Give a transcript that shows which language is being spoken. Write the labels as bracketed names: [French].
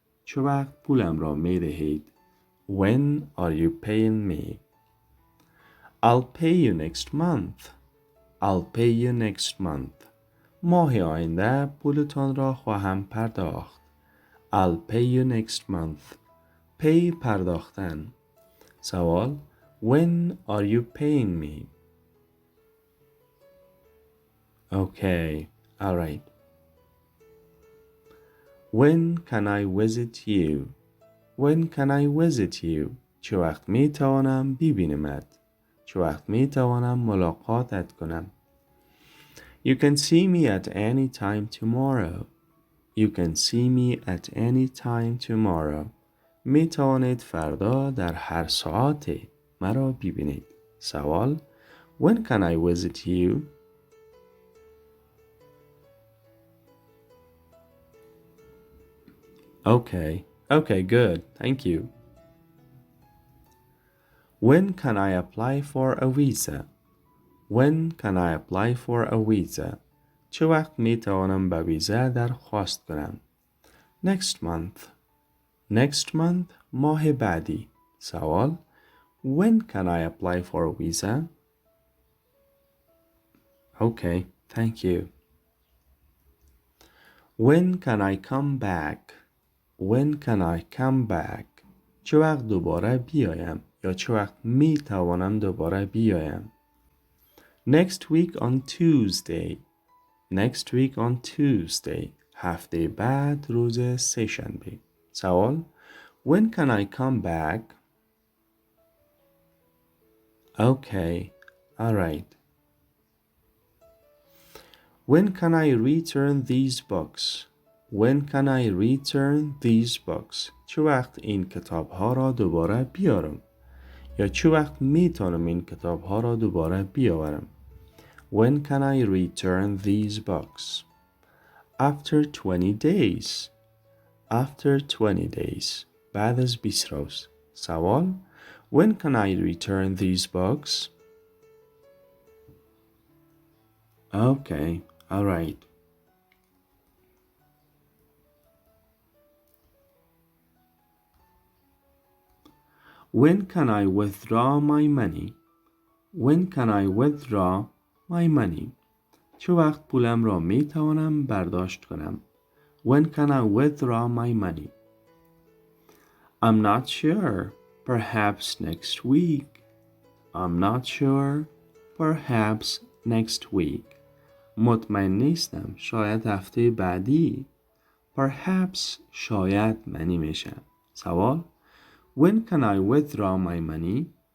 [Persian] چه وقت پولم را می دهید؟ [English] When are you paying me? I'll pay you next month. I'll pay you next month. [Persian] ماه آینده پولتان را خواهم پرداخت. [English] I'll pay you next month. pay [Persian] پرداختن. سوال [English] When are you paying me? Okay, alright. When can I visit you? When can I visit you? [Persian] چه وقت می توانم ببینمت؟ چه وقت می توانم ملاقاتت کنم؟ [English] You can see me at any time tomorrow. You can see me at any time tomorrow. [Persian] می توانید فردا در هر ساعت مرا ببینید. سوال [English] When can I visit you? Okay, good. Thank you. When can I apply for a visa? When can I apply for a visa? [Persian] چه وقت می توانم به ویزا درخواست کنم؟ [English] Next month. Next month [Persian] ماه بعدی. سوال [English] When can I apply for a visa? Okay, thank you. When can I come back? When can I come back? [Persian] چه وقت دوباره بیایم یا چه وقت می توانم دوباره بیایم؟ [English] Next week on Tuesday. Next week on Tuesday. [Persian] هفته بعد روز سه‌شنبه. سوال [English] When can I come back? Okay, alright. When can I return these books? When can I return these books? [Persian] چه وقت این کتاب ها را دوباره بیارم؟ یا چه وقت میتونم این کتاب ها را دوباره بیاورم؟ [English] When can I return these books? After 20 days. After 20 days. [Persian] بعد از 20 روز. سوال [English] When can I return these books? Okay, alright. When can I withdraw my money? When can I withdraw my money? [Persian] چه وقت پولم را می توانم برداشت کنم؟ [English] When can I withdraw my money? I'm not sure. Perhaps next week. I'm not sure. Perhaps next week. [Persian] مطمئن نیستم. شاید هفته بعدی. Perhaps شاید معنی میشه. سوال [English] When can I withdraw my money?